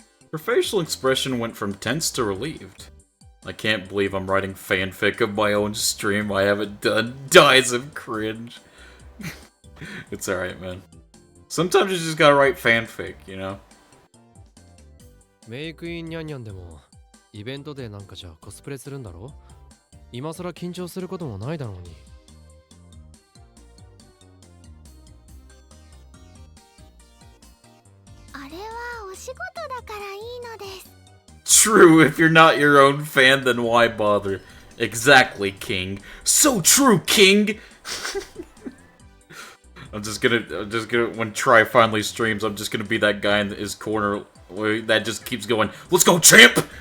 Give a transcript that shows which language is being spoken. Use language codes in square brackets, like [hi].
[en] Her facial expression went from tense to relieved. I can't believe I'm writing fanfic of my own stream I haven't done. Dies of cringe. It's alright, man. Sometimes you just gotta write fanfic, you know? [ja] メイクインニャンニャンでもイベントでなんかじゃコスプレするんだろ。今更緊張することもないだろうに。あれはお仕事だからいいのです。 [en] True, if you're not your own fan, then why bother? Exactly, King. So true, King! I'm just gonna, when Try finally streams, I'm just gonna be that guy in his corner that just keeps going, let's go, champ!